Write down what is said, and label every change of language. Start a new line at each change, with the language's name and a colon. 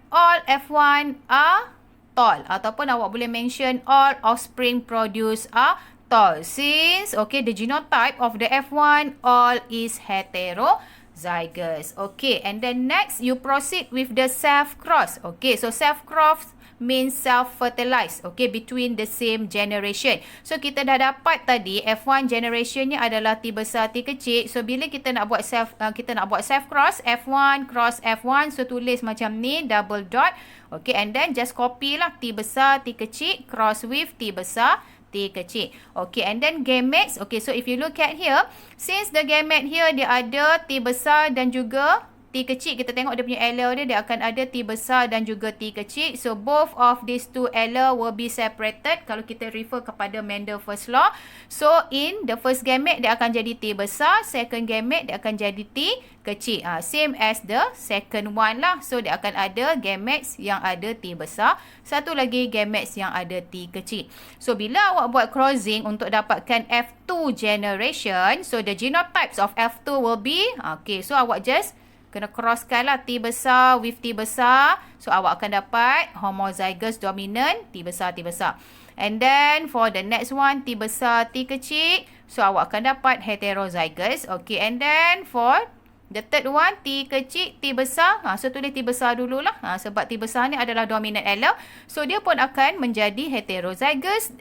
English: All F1 are tall.
Malay: Ataupun awak boleh mention
English: all offspring produce are tall. Since, okay, the genotype of the F1 all is heterozygous. Okay, and then next, you proceed with the self-cross. Okay, so self-cross means self-fertilized, okay, between the same generation.
Malay: So, kita dah dapat tadi, F1 generationnya adalah T besar, T kecil. So, bila kita nak buat self-cross, F1 cross F1, so tulis macam ni, double dot.
English: Okay, and then just copy lah, T besar, T kecil, cross with T besar, T kecil. Okay, and then gametes. Okay, so if you look at here, since the gamete here,
Malay: dia ada T besar dan juga T kecil, kita tengok dia punya allele dia akan ada T besar dan juga T kecil.
English: So, both of these two allele will be separated
Malay: kalau kita refer kepada
English: Mendel first law. So, in the first gamete,
Malay: dia akan jadi T besar. Second gamete, dia akan jadi T kecil.
English: Same as the second one lah.
Malay: So, dia akan ada gametes yang ada T besar. Satu lagi gametes yang ada T kecil.
English: So, bila awak buat crossing untuk dapatkan F2 generation, so the genotypes of F2 will be, okay, so
Malay: awak just kena crosskan lah
English: T besar with T besar.
Malay: So, awak akan dapat homozygous dominant T besar, T besar.
English: And then, for the next one, T besar, T kecil.
Malay: So, awak akan dapat heterozygous.
English: Okay, and then, for the third one, T kecil, T besar.
Malay: So, tulis T besar dululah. Sebab T besar ni adalah dominant allele. So, dia pun akan menjadi heterozygous.